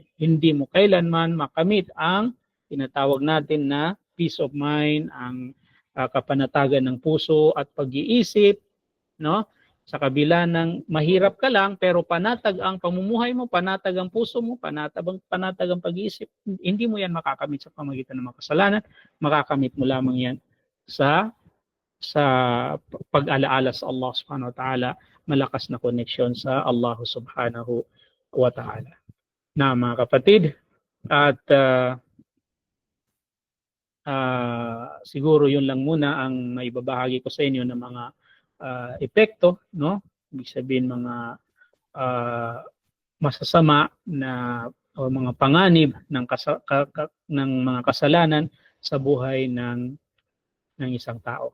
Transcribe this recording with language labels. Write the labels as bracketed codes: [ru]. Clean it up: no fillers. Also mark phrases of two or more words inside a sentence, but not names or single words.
[tl] Hindi mo kailanman makamit ang tinatawag natin na [en] peace of mind, [tl] ang kapanatagan ng puso at pag-iisip, no? Sa kabila ng mahirap ka lang pero panatag ang pamumuhay mo, panatag ang puso mo, panatag ang pag-iisip, hindi mo yan makakamit sa pamamagitan ng mga kasalanan. Makakamit mo lamang yan sa pag-alaala sa Allah [ar] سبحانه وتعالى, [tl] malakas na connection sa Allah [ar] سبحانه وتعالى. [tl] Na mga kapatid, at siguro yun lang muna ang maibabahagi ko sa inyo ng mga epekto, no? Ibig sabihin mga masasama na o mga panganib ng mga kasalanan sa buhay ng isang tao.